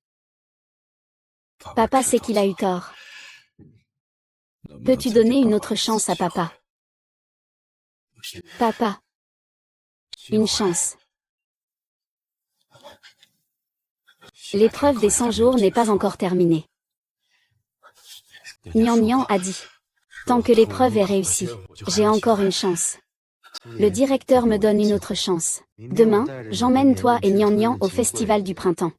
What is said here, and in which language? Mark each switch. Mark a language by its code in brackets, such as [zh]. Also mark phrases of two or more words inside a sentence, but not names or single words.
[fr] Papa sait qu'il a eu tort. Peux-tu donner une autre chance à papa? Papa. Une chance. L'épreuve des 100 jours n'est pas encore terminée. Nian Nian a dit. Tant que l'épreuve est réussie, j'ai encore une chance. Le directeur me donne une autre chance. Demain, j'emmène toi et Nian Nian au festival du printemps.